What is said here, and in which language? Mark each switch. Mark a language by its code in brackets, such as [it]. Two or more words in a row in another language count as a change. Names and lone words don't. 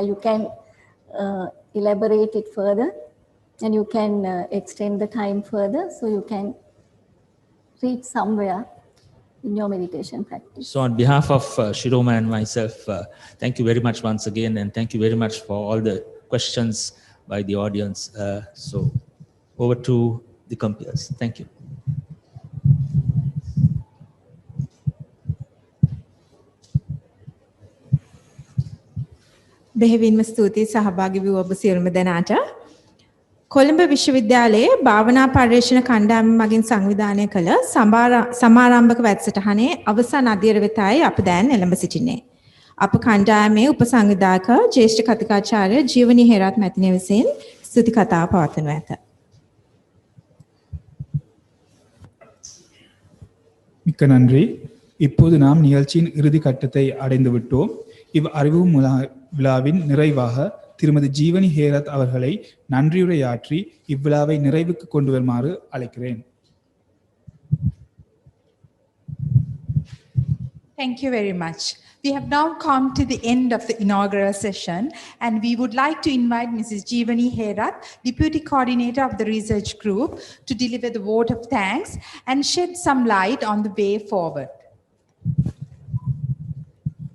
[en] You can elaborate it further and you can extend the time further so you can reach somewhere in your meditation practice. So on behalf of Shiroma and myself, thank you very much once again, and thank you very much for all the questions by the audience. So over to the compeers. Thank you. [si] බෙහෙවින්ම ස්තුතියි සහභාගී වූ ඔබ සියලුම දෙනාට. කොළඹ විශ්වවිද්‍යාලයේ භාවනා පර්යේෂණ කණ්ඩායම මගින් සංවිධානය කළ සමාරම්භක වැඩසටහනේ අවසන් අදියර වෙතයි අප දැන් එළඹ සිටින්නේ. අප කණ්ඩායමේ උපසංවිධායක ජ්‍යෙෂ්ඨ කතිකාචාර්ය ජීවනී හේරත් මැතිණිය විසින් ස්තුති කතාව පවත්වනු ඇත. [ta] மிக்க நன்றி. இப்போது நாம் நிகழ்ச்சியின் இறுதி கட்டத்தை அடைந்து விட்டோம். இவ் அறிவு விழாவின் நிறைவாக திருமதி ஜீவனி ஹேரத் அவர்களை நன்றியுரையாற்றி இவ்விழாவை நிறைவுக்கு கொண்டு வருமாறு அழைக்கிறேன். [en] Thank you very much. We have now come to the end of the inaugural session, and we would like to invite Mrs. Jeevani Herath, Deputy Coordinator of the Research Group, to deliver the vote of thanks and shed some light on the way forward.